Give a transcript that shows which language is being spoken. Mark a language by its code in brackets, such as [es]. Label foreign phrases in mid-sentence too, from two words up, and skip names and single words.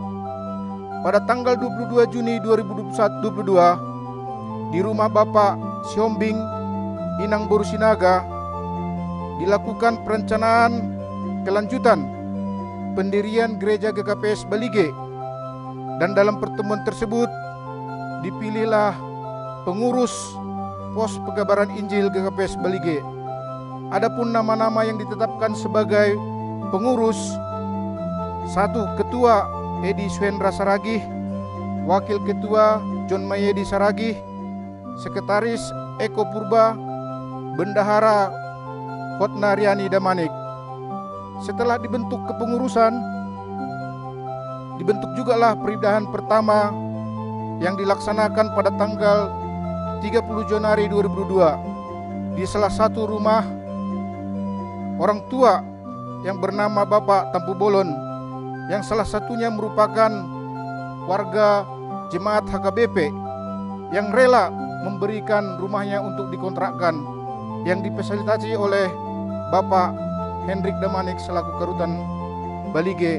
[id] Pada tanggal 22 Juni 2022, di rumah Bapak Siombing Inang Borusinaga dilakukan perencanaan kelanjutan pendirian gereja GKPS Balige, dan dalam pertemuan tersebut dipilihlah pengurus pos pengabaran Injil GKPS Balige. Adapun nama-nama yang ditetapkan sebagai pengurus: 1. Ketua Edi Suhendra Saragih, Wakil Ketua John Mayedi Saragih, Sekretaris Eko Purba, Bendahara Hotna Riani Damanik. Setelah dibentuk kepengurusan, dibentuk jugalah peridahan pertama yang dilaksanakan pada tanggal 30 Januari 2002 di salah satu rumah orang tua yang bernama Bapak Tampu Bolon, yang salah satunya merupakan warga jemaat HKBP yang rela memberikan rumahnya untuk dikontrakkan, yang difasilitasi oleh Bapak Hendrik Damanik selaku Karutan Balige.